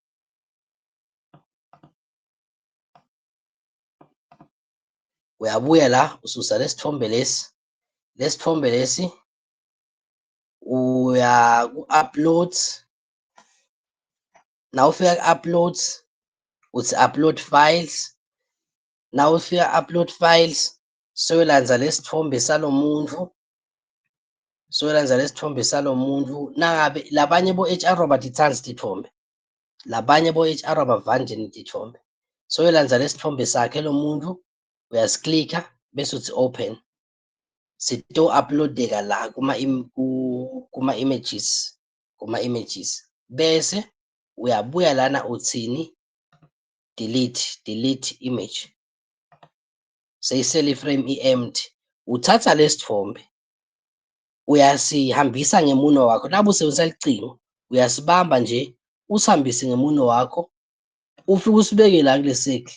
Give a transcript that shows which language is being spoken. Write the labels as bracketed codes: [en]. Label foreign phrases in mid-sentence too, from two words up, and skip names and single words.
[ss] Uyabuya la ususa lesithombe lesi uya ku-uploads. Now ufika ku-uploads uthi [en] upload files. [ss] Now ufika [en] upload files [ss] soyolandza lesithombe salomuntu. Nangabe labanye bo-HR abatithandi tithombe. Labanye bo-HR abavanje tithombe. Soyolandza lesithombe sakhe lo muntu uyasiklikha bese uthi open. Sito uploadeka la kuma images, bese uyabuya lana uthini [en] delete image. [ss] Seyisele iframe i-empty. Uthatha lesithombe uyasihambisa ngemuno wakho. Nabe usebenzisa licingo uyasibamba nje usihambise ngemuno wakho ufike usibeke la kule circle.